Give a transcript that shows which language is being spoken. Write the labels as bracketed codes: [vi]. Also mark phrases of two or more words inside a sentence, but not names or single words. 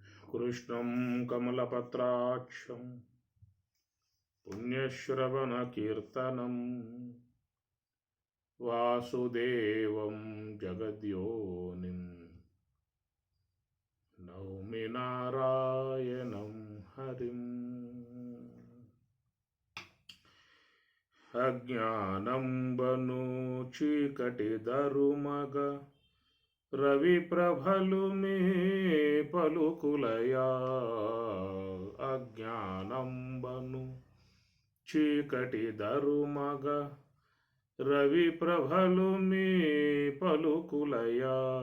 [sa] कृष्णं कमलपत्राक्षं पुण्यश्रवणकीर्तनं वासुदेवं जगद्योनिं नौमि नारायणं हरिम्। [te] అజ్ఞానం బను చీకటి దరుమగ రవి ప్రభలు మే పలుకులయా. అజ్ఞానం బను చీకటి దరుమగ రవి ప్రభలు మే పలుకులయా.